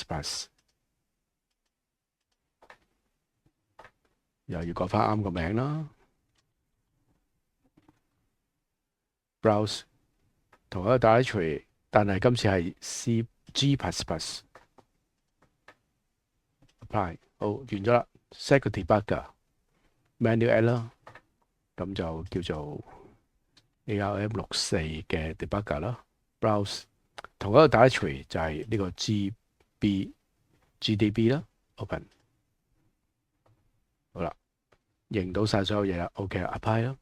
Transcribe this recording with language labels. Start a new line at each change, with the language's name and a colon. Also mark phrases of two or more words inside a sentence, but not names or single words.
Cantonese: 又要改翻啱個名啦。browse 同一個 directory， 但係今次係 G++。apply 好，完咗啦。set 個
English: debugger menu add
Cantonese: 啦，咁就叫做 ARM64嘅 debugger 啦。browse 同一個 directory 就係呢個 GDB 啦 ，open。好啦，認到晒所有嘢啦 ，OK 啦 ，apply 啦。